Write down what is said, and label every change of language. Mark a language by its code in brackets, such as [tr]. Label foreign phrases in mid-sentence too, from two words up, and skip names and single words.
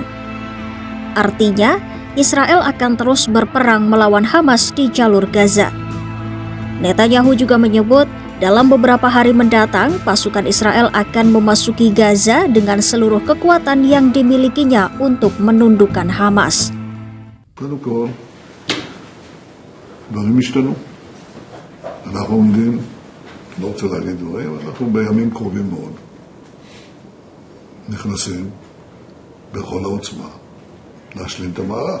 [id] Artinya, Israel akan terus berperang melawan Hamas di jalur Gaza. Netanyahu juga menyebut dalam beberapa hari mendatang pasukan Israel akan memasuki Gaza dengan seluruh kekuatan yang dimilikinya untuk menundukkan Hamas. [he] קודם כל, דברים השתנו. אנחנו עומדים, לא רוצה להגיד דברים, אבל אנחנו בימים קרובים מאוד. נכנסים בכל העוצמה להשלים את המהלך.